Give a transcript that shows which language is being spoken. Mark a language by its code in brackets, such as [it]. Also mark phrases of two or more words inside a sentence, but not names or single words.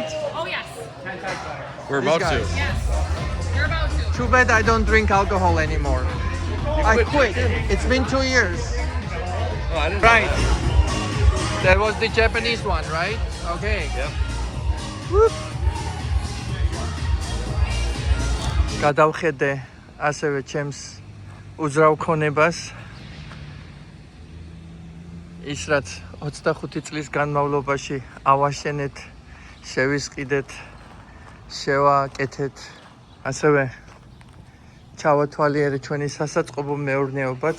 [en] Oh, yes. We're These about to. guys. Yes. You're about to. Too bad I don't drink alcohol anymore. I quit. It's been 2 years. Oh, I didn't. Right. That was the Japanese one, right? Okay. Yep. Whoop. [ka] გადავხედე ასევე ჩემს უძრავ ქონებას ის რაც 25 წლის განმავლობაში ავაშენეთ, შევისყიდეთ, შევაკეთეთ, ასევე ჩავათვალიერე ჩვენი სასაწყობო მეურნეობაც.